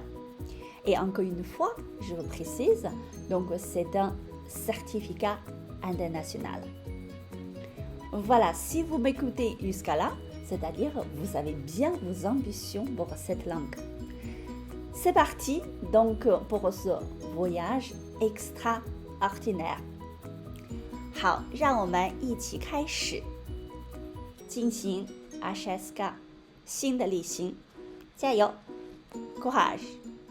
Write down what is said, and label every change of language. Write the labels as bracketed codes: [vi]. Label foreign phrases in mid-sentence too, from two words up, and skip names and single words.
[fr] Et encore une fois, je vous précise, donc c'est un certificat international. Voilà, si vous m'écoutez jusqu'à là, c'est-à-dire vous avez bien vos ambitions pour cette langue. C'est parti donc pour ce voyage extraordinaire. [zh] 好，让我们一起开始进行 HSK 新的旅行，加油 ，Courage！